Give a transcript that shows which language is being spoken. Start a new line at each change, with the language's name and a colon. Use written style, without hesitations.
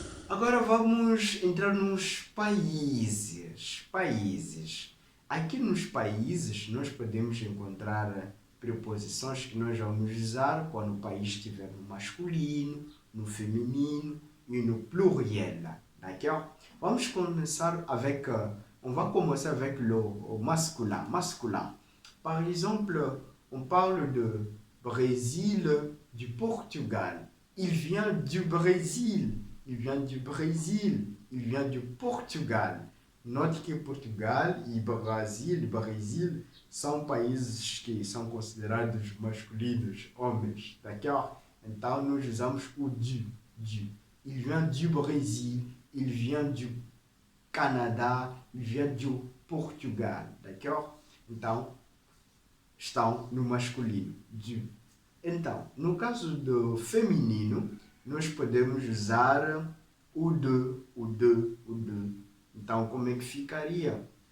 Portuguese: Agora vamos entrar nos países. Aqui nos países nós podemos encontrar preposições que nós vamos usar quando o país estiver no masculino, no feminino e no pluriel, d'accord? Vamos começar
French: avec on va commencer avec le masculin. Par exemple, on parle de Brésil, du Portugal. Il vient du Brésil. Il vient du Brésil. Il vient du Portugal.
Portuguese: Note que Portugal e Brasil são países que são considerados masculinos, homens, d'accord? Então, nós usamos o du.
French: Il vient du Brésil. Il vient du Canadá, il vient do Portugal, d'accord?
Portuguese: Então, estão no masculino, du. Então, no caso do feminino, nós podemos usar o de. Então, como é que ficaria?